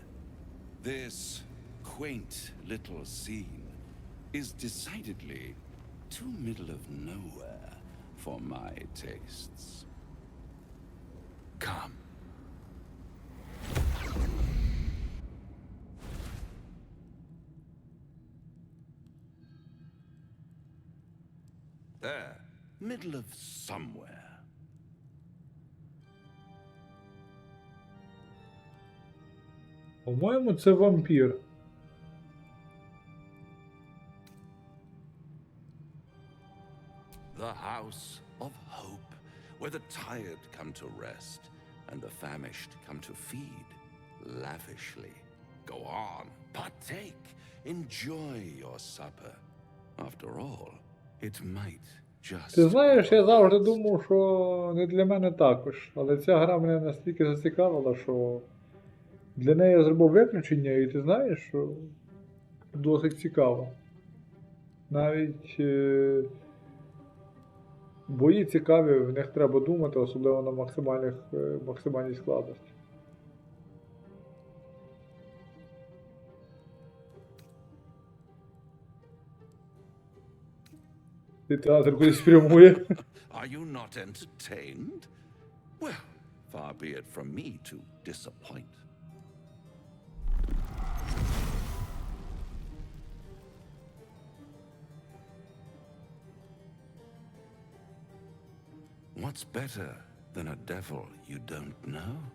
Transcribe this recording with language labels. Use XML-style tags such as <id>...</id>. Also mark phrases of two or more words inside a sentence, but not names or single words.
<en>This quaint little scene is decidedly too middle of nowhere for my tastes. Come. There, middle of somewhere.</en> <uk>По-моєму, це вампір.</uk> <en>The house of hope, where the tired come to rest and the famished come to feed lavishly. Go on, partake, enjoy your supper. After all, it might just...</en> <uk>Ти знаєш, я завжди думав, що не для мене також. Але ця гра мене настільки зацікавила, що для неї я зробив виключення, і ти знаєш, що досить цікаво. Навіть бої цікаві, в них треба думати, особливо на максимальній складності. І театр кудись прямує.</uk> <en>Are you not entertained? Well, far be it from me to disappoint. What's better than a devil you don't know?</en>